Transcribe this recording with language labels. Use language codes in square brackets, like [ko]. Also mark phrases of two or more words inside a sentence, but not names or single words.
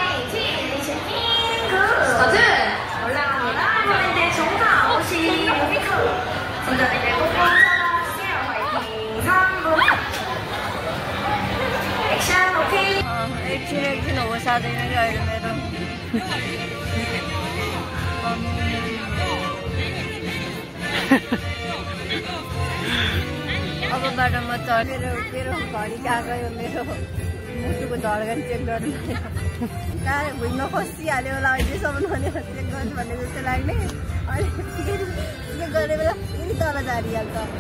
[ko] 스타트! 올라갑니다. 그런데 정상 55m. 선장님들 꼭꼭 잡아주세요. 화이팅! 3분. [en] action okay. [ne] एकछिन होस् आदैन कि अहिले मेरो अबबाट म चढेर मेरो घडी कहाँ गयो मेरो मुटुको धड्कन चेक गर्नु कहाँ भुइँमा खसिहाल्यो होला अहिलेसम्म भनेर चेक गर्नु भन्ने जस्तो लाग्ने अनि फेरि चेक गर्ने बेला फेरि तल झारिहाल्छ।